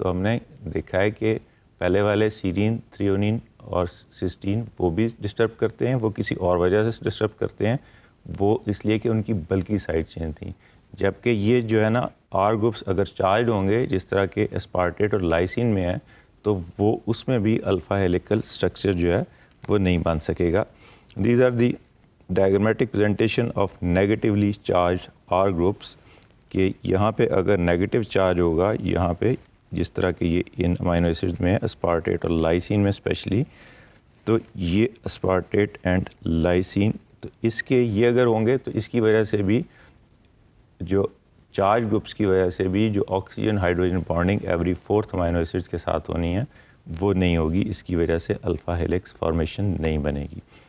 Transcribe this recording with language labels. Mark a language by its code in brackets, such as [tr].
[ur] تو ہم نے دیکھا ہے کہ پہلے والے سیرین، تھریونین اور سسٹین وہ بھی ڈسٹرب کرتے ہیں، وہ کسی اور وجہ سے ڈسٹرب کرتے ہیں، وہ اس لیے کہ ان کی بلکی سائڈ چین تھیں. جبکہ یہ جو ہے نا آر گروپس اگر چارجڈ ہوں گے جس طرح کے اسپارٹیٹ اور لائسین میں ہے تو وہ اس میں بھی الفا ہیلیکل اسٹرکچر جو ہے وہ نہیں بن سکے گا. [en] These are the diagrammatic presentation of negatively charged R groups. [ur] کہ یہاں پہ اگر نیگیٹو چارج ہوگا یہاں پہ جس طرح کہ یہ ان امینو ایسڈ میں اسپارٹیٹ اور لائسین میں اسپیشلی، تو یہ اسپارٹیٹ اینڈ لائسین، تو اس کے یہ اگر ہوں گے تو اس کی وجہ سے بھی جو چارج گروپس کی وجہ سے بھی جو oxygen hydrogen bonding every 4th amino acid کے ساتھ ہونی ہے وہ نہیں ہوگی، اس کی وجہ سے الفا ہیلکس فارمیشن نہیں بنے گی.